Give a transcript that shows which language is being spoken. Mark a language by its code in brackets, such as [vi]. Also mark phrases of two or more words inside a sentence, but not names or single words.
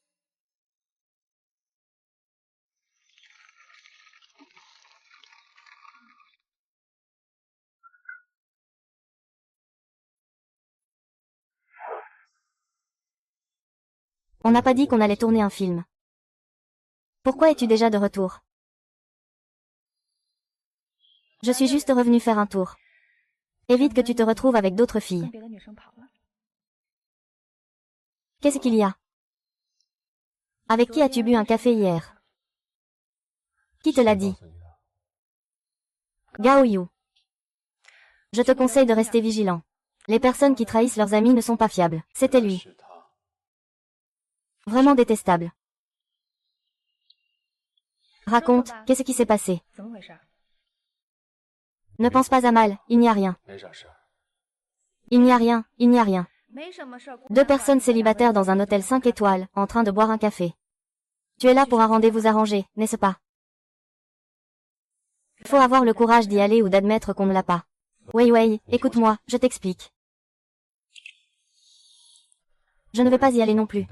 [fr] On n'a pas dit qu'on allait tourner un film. Pourquoi es-tu déjà de retour? Je suis juste revenu faire un tour. Évite que tu te retrouves avec d'autres filles. [zh] 跟别的女生跑了。 [fr] Qu'est-ce qu'il y a? Avec qui as-tu bu un café hier? Qui te l'a dit? [zh] 告诉你的。 [fr] Gao Yu. Je te conseille de rester vigilant. Les personnes qui trahissent leurs amis ne sont pas fiables. C'était lui. [zh] 是他。 [fr] Vraiment détestable. Raconte, qu'est-ce qui s'est passé? [zh] 怎么回事？ [fr] Ne pense pas à mal, il n'y a rien. [zh] 没啥事儿。 [fr] Il n'y a rien, il n'y a rien. [zh] 没什么事儿。 [fr] Deux personnes célibataires dans un hôtel 5 étoiles, en train de boire un café. Tu es là pour un rendez-vous arrangé, n'est-ce pas? Faut avoir le courage d'y aller ou d'admettre qu'on ne l'a pas. Wei Wei, écoute-moi, je t'explique. Je ne vais pas y aller non plus.